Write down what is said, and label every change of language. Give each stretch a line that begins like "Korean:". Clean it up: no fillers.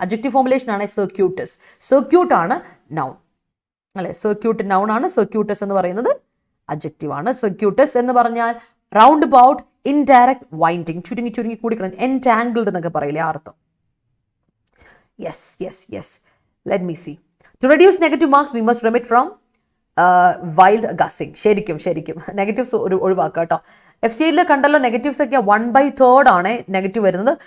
Malayalam: Adjective formulation ആണ് സർക്യൂട്ടസ്. Circuit ആണ് noun, അല്ലെ? സർക്യൂട്ട് നൗൺ ആണ്, സർക്യൂട്ടസ് എന്ന് പറയുന്നത് അഡ്ജക്റ്റീവ് ആണ്. സർക്യൂട്ടസ് എന്ന് പറഞ്ഞാൽ റൗണ്ട് അബൌട്ട്, ഇൻഡയറക്റ്റ്, വൈൻഡിങ്, ചുരുങ്ങി കൂടി കിടക്കുന്ന, എൻടാങ്കിൾഡ് എന്നൊക്കെ പറയില്ലേ, ആ അർത്ഥം.
English: Yes. Let me see. To reduce negative marks, we must remit from wild guessing.
Malayalam: ശരിക്കും നെഗറ്റീവ്സ് ഒഴിവാക്കുക കേട്ടോ. FCIL കണ്ടല്ലോ, നെഗറ്റീവ്സ് ഒക്കെ 1/3 ആണ് നെഗറ്റീവ് വരുന്നത്.